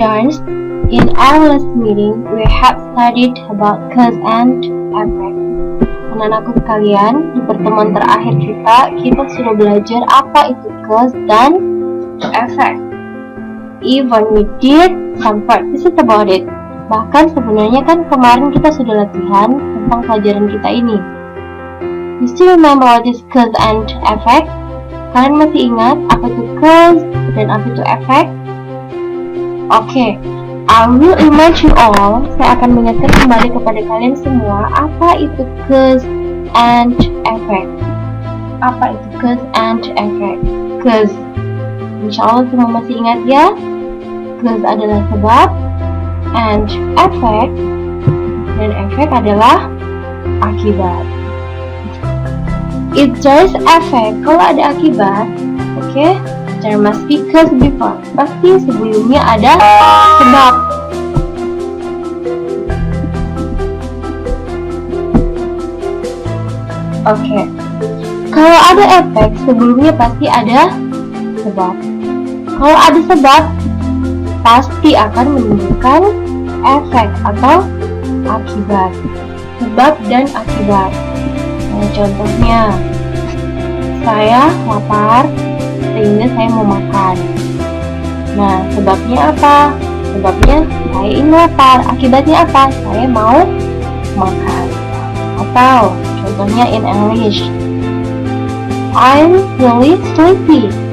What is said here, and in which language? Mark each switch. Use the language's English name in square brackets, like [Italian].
[English] Students, in our last meeting, we have studied about cause and effect. [Indonesian] Anak-anakku sekalian, di pertemuan terakhir kita sudah belajar apa itu cause dan effect. [English] Even we did some practices about it. [Indonesian] Bahkan sebenarnya kan kemarin kita sudah latihan tentang pelajaran kita ini. [English] You still remember what is cause and effect? [Indonesian] Kalian masih ingat apa itu cause dan apa itu effect? [English] Oke, I will remind you all. [Indonesian] Saya akan mengingatkan kembali kepada kalian semua apa itu cause and effect. Apa itu cause and effect? Cause, insya Allah semua masih ingat ya. Cause adalah sebab, and effect, dan effect adalah akibat. [English] If there is effect, [Indonesian] kalau ada akibat, [English] okay, there must be cause before. [Indonesian] Pasti sebelumnya ada sebab. Oke. Kalau ada efek, sebelumnya pasti ada sebab. Kalau ada sebab, pasti akan menimbulkan efek atau akibat. Sebab dan akibat. Nah, contohnya, saya lapar sehingga saya mau makan. Nah, sebabnya apa? Sebabnya saya ini lapar. Akibatnya apa? Saya mau makan. Atau contohnya [English] in English, I'm really sleepy.